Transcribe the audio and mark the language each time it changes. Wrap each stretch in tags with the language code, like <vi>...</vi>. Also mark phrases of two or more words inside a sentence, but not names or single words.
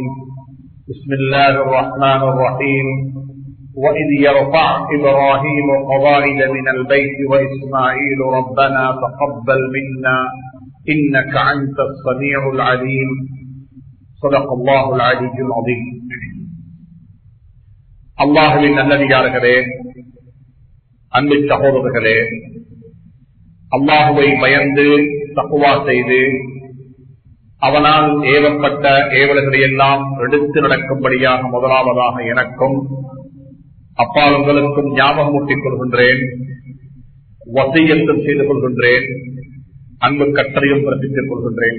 <ar>بسم الله الرحمن الرحيم. وإذ يرفع إبراهيم قواعد من البيت وإسماعيل ربنا تقبل منا إنك أنت السميع العليم. صدق الله العلي العظيم.</ar> <ta>அல்லாஹ்வின் நல்லடியார்களே, அன்பு சகோதரர்களே, அல்லாஹுவை பயந்து தக்வா செய்து அவனால் ஏவப்பட்ட ஏவல்களை எல்லாம் எடுத்து நடக்கும்படியாக முதலாவதாக எனக்கும் அப்பால் உங்களுக்கும் ஞாபகமூட்டிக் கொள்கின்றேன், வசியத்தும் செய்து கொள்கின்றேன், அன்பு கட்டளையும் பிறப்பித்துக் கொள்கின்றேன்.</ta>